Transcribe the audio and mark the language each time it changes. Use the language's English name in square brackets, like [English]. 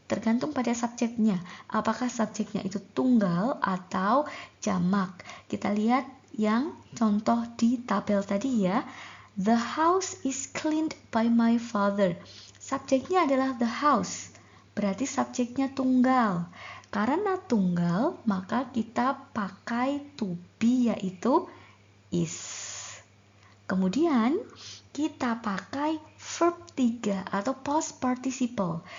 [Indonesian] Tergantung pada subjeknya. Apakah subjeknya itu tunggal atau jamak. Kita lihat yang contoh di tabel tadi ya. [English] The house is cleaned by my father. [Indonesian] Subjeknya adalah [English] the house. [Indonesian] Berarti subjeknya tunggal. Karena tunggal, maka kita pakai to be yaitu is. Kemudian kita pakai verb 3 atau past participle.